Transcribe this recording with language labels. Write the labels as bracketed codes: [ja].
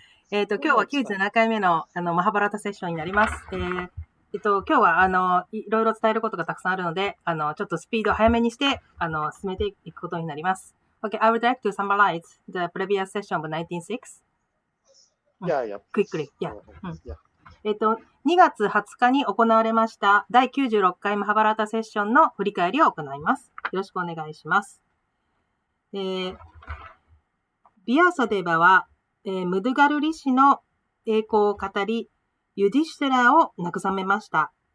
[ja] 今日は97回目のマハバラタセッションになります。今日はいろいろ伝えることがたくさんあるので、ちょっとスピードを早めにして、進めていくことになります。 [en] Okay, I would like to summarize the previous session of 19.6. Yeah. Quickly. Yeah. [ja] 2月20日に行われました第96回マハバラタセッションの振り返りを行います。よろしくお願いします。ビアサデバは、ムドゥガルリ氏の栄光を語り、ユディシュトラを慰めました。